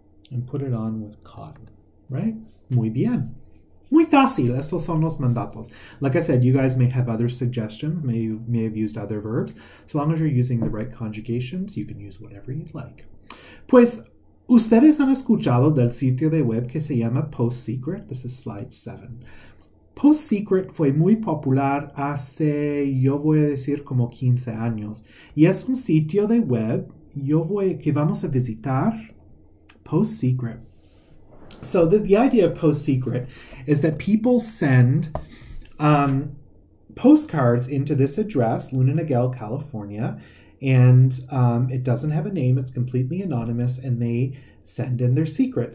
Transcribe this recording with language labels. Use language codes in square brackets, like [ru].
[en] And put it on with cotton, right? [es] Muy bien. Muy fácil. Estos son los mandatos. [en] Like I said, you guys may have other suggestions, may have used other verbs. So long as you're using the right conjugations, you can use whatever you'd like. [es] Pues, ustedes han escuchado del sitio de web que se llama Post Secret. [en] This is slide 7. [es] Post Secret fue muy popular hace, yo voy a decir, como 15 años. Y es un sitio de web que vamos a visitar. Post Secret. [en] So the idea of Post Secret is that people send postcards into this address, Luna Niguel, California, and it doesn't have a name. It's completely anonymous, and they send in their secret.